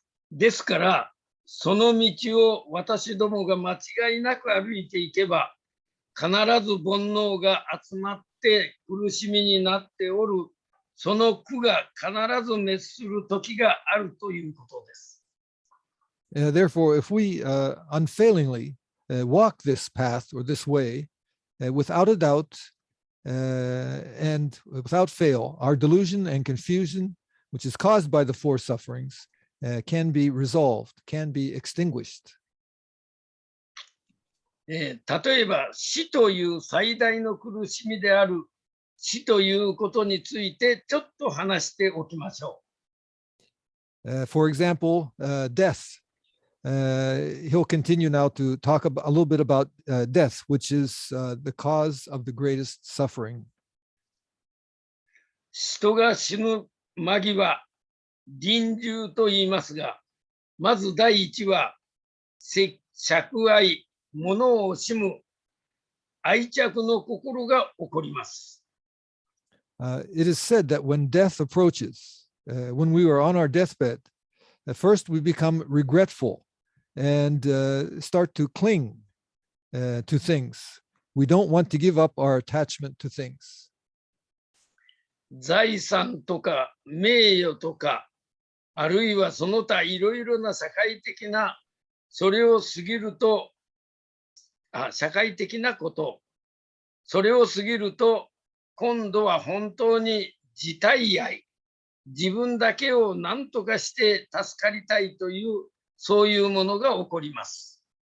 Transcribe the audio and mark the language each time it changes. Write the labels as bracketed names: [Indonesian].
[Japanese] ですから、その道を私どもが間違いなく歩いていけば、必ず煩悩が集まって苦しみになっておる、その苦が必ず滅する時があるということです。 [English] Therefore, if we unfailingly walk this path or this way, without a doubt and without fail, our delusion and confusion, which is caused by the four sufferings, can be resolved, can be extinguished. [Japanese] 例えば死という最大の苦しみである死ということについてちょっと話しておきましょ [English] う。For example, death. He'll continue now to talk a little bit about death, which is the cause of the greatest suffering. [Japanese] 人が死ぬ間際、臨終と言いますが、まず第一は釈愛、物を惜しむ愛着の心が起こります。 [English] It is said that when death approaches, when we are on our deathbed, at first we become regretful and start to cling to things. We don't want to give up our attachment to things. [Japanese] 財産とか名誉とか、あるいはその他いろいろな社会的なそれを過ぎると、社会的なこと、それを過ぎると、今度は本当に自体愛、自分だけを何とかして助かりたいという、そういうものが起こります。